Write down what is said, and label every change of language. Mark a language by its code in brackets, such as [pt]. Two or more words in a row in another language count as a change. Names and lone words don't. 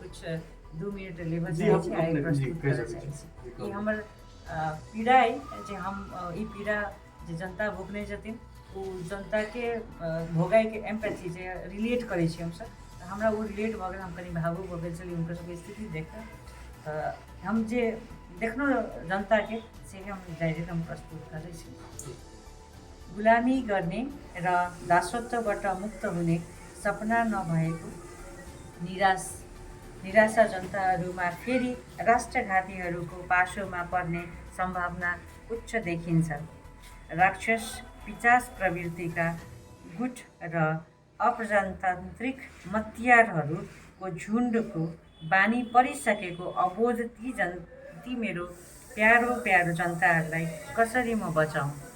[mai] कुछ 2 मिनट लेबऽ चाहै छी आइ प्रस्तुत करऽ चाहै छी ई हमर पीड़ा अइ जे हम ई पीड़ा जे जनता भोगने छथिन ओ जनता के भोगाइ के एम्पैथी जे रिलेट करै छी हमसब तऽ हमरा ओ रिलेट भऽ गेल हम कनि भावुक भऽ गेल छली हुनकर सबके स्थिति देख कऽ तऽ हम जे देखलहुँ जनता के से हम डायरेक्ट हम प्रस्तुत करै छी [ne] गुलामी गर्ने र दासत्वबाट मुक्त हुने सपना नभएको निराशा जनताहरूमा फेरि राष्ट्रघातीहरूको पासोमा पर्ने सम्भावना उच्च देखिन्छ। राक्षस पिचास प्रवृत्तिका गुट र अप्रजातान्त्रिक मतियारहरूको झुन्डको बानी परिसकेको अबोध ती मेरो प्यारो जनताहरूलाई कसरी म बचाउँ?